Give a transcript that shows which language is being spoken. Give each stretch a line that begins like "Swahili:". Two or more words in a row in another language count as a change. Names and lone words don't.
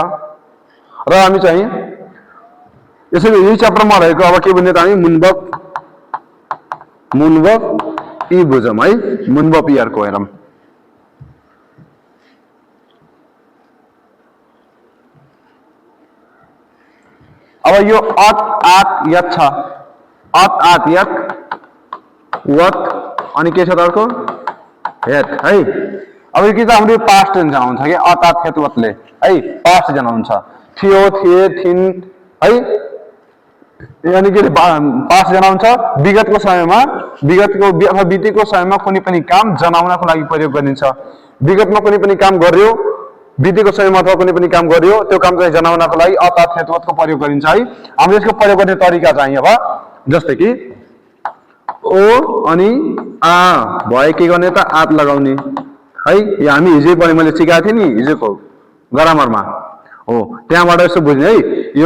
Nepali: र हामी चाहिँ यसरी यही च्याप्टरमा रहेको अब के भन्ने त हामी मुनबक ई बुझौँ है, मुनबक इयरको हेरौँ। अब यो अत आत यत छ, अत आत यत वत अनि के छ त अर्को हेत है। अब यो के त हाम्रो
English: past tense
Nepali: जनाउँछ कि अत आत हेत वतले है, पास्ट जनाउँछ। थियो थिए थिन है, यानि कि पास्ट जनाउँछ। विगतको समयमा अथवा बितेको समयमा कुनै पनि काम जनाउनको लागि प्रयोग गरिन्छ। विगतमा कुनै पनि काम गर्यो, बितेको समयमा अथवा कुनै पनि काम गर्यो, त्यो काम चाहिँ जनाउनको लागि अत हेत वतको प्रयोग गरिन्छ है। हामीले यसको प्रयोग गर्ने तरिका चाहिँ अब जस्तै कि ओ अनि आ भए के गर्ने त, आत लगाउने है। यो हामी हिजै पनि मैले सिकाएको थिएँ नि हिजोको ग्रामरमा हो, त्यहाँबाट यसो बुझ्ने है यो।